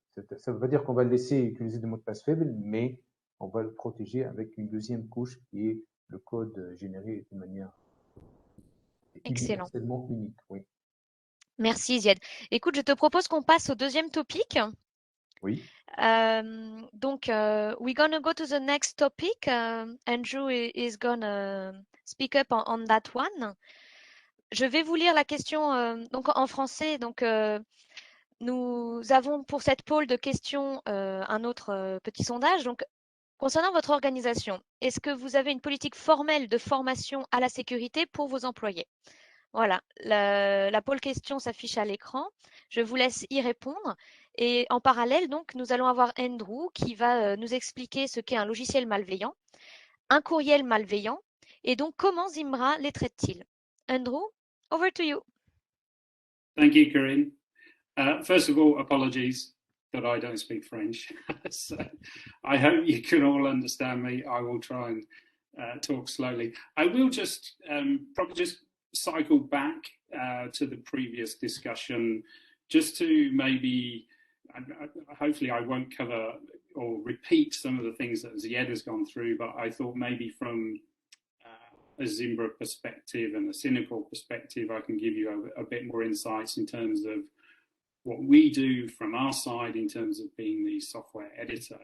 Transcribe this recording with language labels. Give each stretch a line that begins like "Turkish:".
French: Ça ne veut pas dire qu'on va le laisser utiliser des mots de passe faibles, mais on va le protéger avec une deuxième couche qui est le code généré de manière Excellent. universellement unique. Oui. Merci Zied. Écoute, je te propose qu'on passe au deuxième topic. Oui.
English: Donc, we're gonna go to the next topic. Andrew is gonna speak up on that one.
French: Je vais vous lire la question donc en français. Donc, nous avons pour cette pôle de questions un autre petit sondage. Donc, concernant votre organisation, est-ce que vous avez une politique formelle de formation à la sécurité pour vos employés? Voilà, la pôle question s'affiche à l'écran. Je vous laisse y répondre. Et en parallèle, donc, nous allons avoir Andrew qui va nous expliquer ce qu'est un logiciel malveillant, un courriel malveillant, et donc comment Zimbra les traite-t-il.
English: Andrew, over to you. Thank you, Corinne. First of all, apologies that I don't speak French. So I hope you can all understand me. I will try and talk slowly. I will just probably just cycle back to the previous discussion just to maybe, hopefully I won't cover or repeat some of the things that Zied has gone through, but I thought maybe from a Zimbra perspective and a cynical perspective, I can give you a bit more insights in terms of what we do from our side in terms of being the software editor.